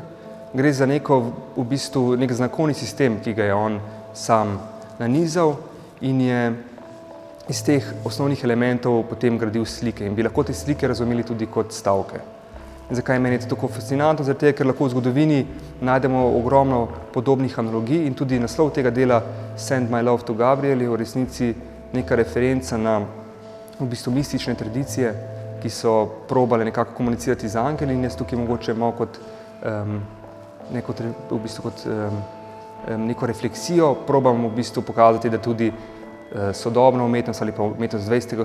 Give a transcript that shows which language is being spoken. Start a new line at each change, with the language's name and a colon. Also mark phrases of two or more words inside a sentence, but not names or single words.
Slovenian: Gre za nek znakovni sistem, ki ga je on sam nanizal in je iz teh osnovnih elementov potem gradil slike in bi lahko te slike razumeli tudi kot stavke. Zakaj meni je to tako fascinantno? Zaradi tega, ker lahko v zgodovini najdemo ogromno podobnih analogij in tudi naslov tega dela Send my love to Gabriel je v resnici neka referenca na v bistvu mistične tradicije, ki so probale nekako komunicirati z angeli in jaz tukaj mogoče malo kot neko refleksijo probam v bistvu pokazati, da tudi sodobna umetnost ali pa umetnost 20.